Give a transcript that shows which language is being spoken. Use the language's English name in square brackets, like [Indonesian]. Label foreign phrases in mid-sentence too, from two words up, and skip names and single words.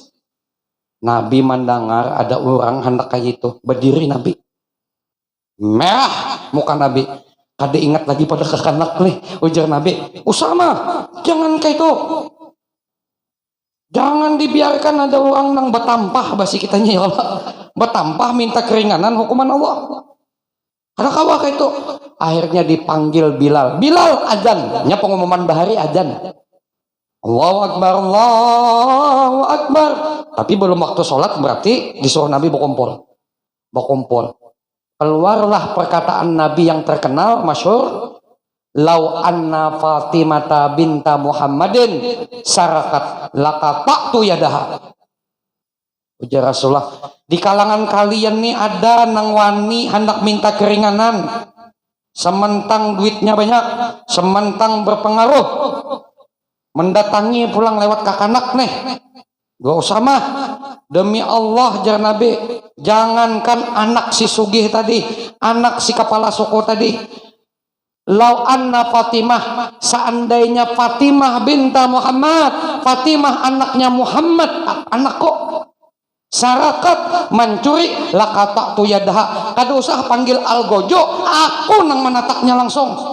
[Indonesian] Nabi mendengar ada orang hendak kayak itu, berdiri Nabi. Merah muka Nabi. [Banjar] Kada ingat lagi pada kekanak nih, ujar Nabi, Usama, jangan kayak itu. Jangan dibiarkan ada orang nang betampah basi kitanya [Arabic] يا الله. [Indonesian] Betampah minta keringanan hukuman Allah. [Banjar] Karena kawa kayak itu. [Indonesian] Akhirnya dipanggil Bilal. Bilal azan, nya pengumuman bahari azan. [Arabic] الله أكبر، الله أكبر. [Indonesian] Tapi belum waktu sholat berarti disuruh Nabi berkumpul. keluarlah perkataan Nabi yang terkenal masyhur, [Arabic] لو أن فاطمة بنت محمد سرقت لقطعت يدها. [Banjar] Ujar Rasulullah, di kalangan kalian nih ada nang wani hendak minta keringanan, sementang duitnya banyak, sementang berpengaruh, mendatangi pulang lewat kakanak nih, gak usah mah, demi Allah jar Nabi, jangankan anak si sugih tadi, anak si kepala suku tadi, [Arabic] لو أن فاطمة, [Banjar] seandainya Fatimah binta Muhammad, Fatimah anaknya Muhammad, anak kok sarakat mencuri [Arabic] لقطعت يدها, [Banjar] kada usah panggil algojo, aku nang menataknya langsung.